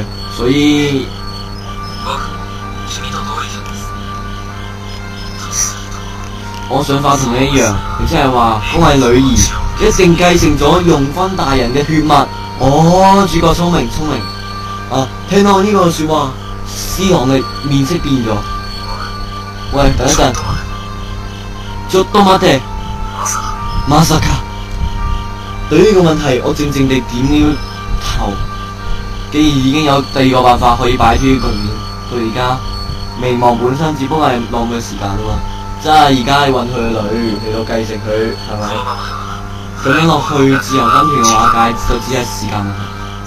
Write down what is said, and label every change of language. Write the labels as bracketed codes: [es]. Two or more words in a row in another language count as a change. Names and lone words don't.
[yue] 所以，我想法同你一樣，亦即係話，我係女兒，一定繼承咗容坤大人嘅血脈。主角聰明。聽到呢個說話，C郎嘅面色變咗。喂，等一陣， [ja] ちょっと待て，まさか。 [yue] 對於呢個問題，我靜靜地點了頭。既然已經有第二個辦法可以擺脫局面，到而家名望本身只不過係浪費時間啫嘛。即係而家你揾佢嘅女嚟到繼承佢，係咪？咁樣落去，自由軍團嘅瓦解就只係時間問題。